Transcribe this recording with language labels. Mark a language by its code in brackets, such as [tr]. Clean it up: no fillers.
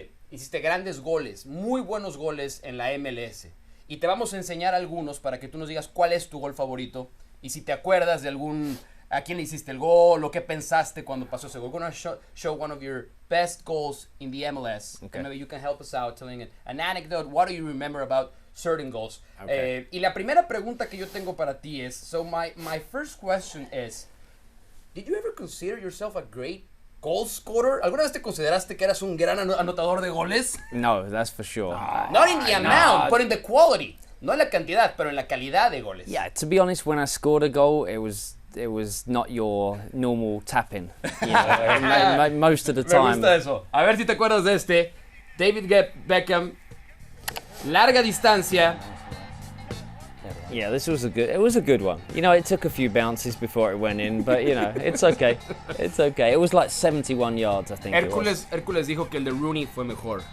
[es] Hiciste grandes goles, muy buenos goles en la MLS. Y te vamos a enseñar algunos para que tú nos digas cuál es tu gol favorito. Y si te acuerdas de a quién le hiciste el gol, o qué pensaste cuando pasó ese gol. [en] We're going to show one of your best goals in the MLS. Okay. And maybe you can help us out telling an anecdote. What do you remember about certain goals? Okay. [es] Y la primera pregunta que yo tengo para ti es, [en] so my first question is, did you ever consider yourself a great goal scorer? [es] ¿Alguna vez te consideraste que eras un gran anotador de goles? [en] No, that's for sure. Not in the amount, but in the quality. [es] No en la cantidad, pero en la calidad de goles. [en] Yeah, to be honest, when I scored a goal, it was it was not your normal tapping. You know, most of the [es] Me [en] time. [es] gusta eso. A ver si te acuerdas de este. David Beckham, larga distancia. [en] Yeah, this was it was a good one. You know, it took a few bounces before it went in, but you know, it's okay. It's okay. It was like 71 yards, I think. [es] Hércules dijo que el de Rooney fue mejor.